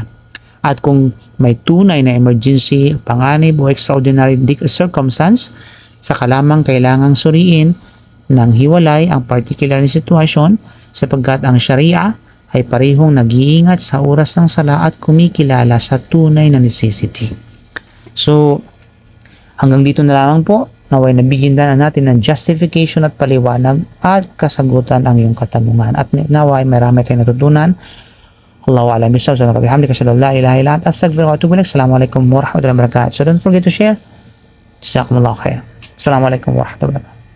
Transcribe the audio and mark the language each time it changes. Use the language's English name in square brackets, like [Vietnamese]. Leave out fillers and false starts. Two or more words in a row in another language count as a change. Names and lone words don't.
[Filipino] At kung may tunay na emergency, panganib o [English] extraordinary circumstance, [Filipino] saka lamang kailangang suriin ng hiwalay ang particular na sitwasyon sapagkat ang Sharia ay parehong nag-iingat sa oras ng sala at kumikilala sa tunay na necessity. So, hanggang dito na lamang po. Naway nabigyan na natin ng justification at paliwanag at kasagutan ang iyong katanungan. At naway marami tayong natutunan. [Arabic] الله أعلم بالصواب. سبحانك وبحمدك أشهد أن لا إله إلا أنت أستغفرك وأتوب إليك. السلام عليكم ورحمة الله وبركاته. [English] So don't forget to share. [Arabic] جزاكم الله خير. السلام عليكم ورحمة الله وبركاته.